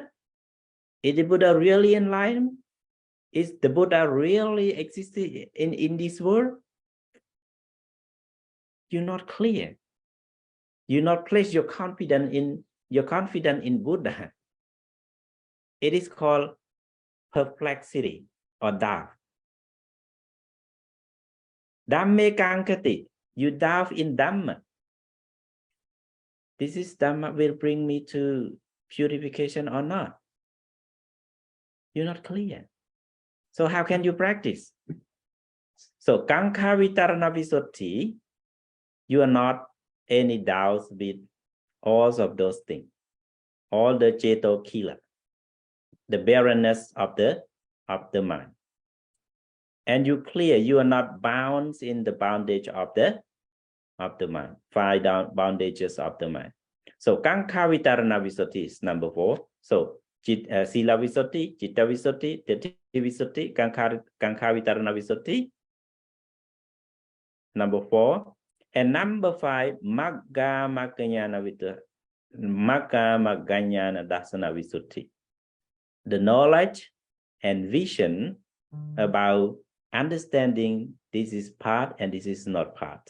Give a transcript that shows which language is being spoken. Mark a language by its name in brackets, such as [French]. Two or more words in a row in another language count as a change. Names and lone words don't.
[English] Is the Buddha really enlightened? Is the Buddha really existed in this world? You're not clear. You not place your confidence in Buddha. It is called perplexity or doubt. [Pali] Dhamme kankati. [English] You doubt in Dhamma. This is Dhamma will bring me to purification or not? You're not clear. So how can you practice? [Pali] So Kankha Vitarana Visuddhi, [English] you are not any doubts with all of those things. All the Ceto killer, the barrenness of the mind. And you clear, you are not bound in the bondage of the mind, 5 bondages of the mind. So [Pali] Kankha Vitarana Visuddhi [English] is number 4. [Pali] So Sila Visuddhi, Citta Visuddhi, Titti Visuddhi, Kankha Vitarana Visuddhi, [English] number 4. And number 5, [Pali] Magga Magganyana Dasana Visuddhi. [English] The knowledge and vision about understanding this is part and this is not part.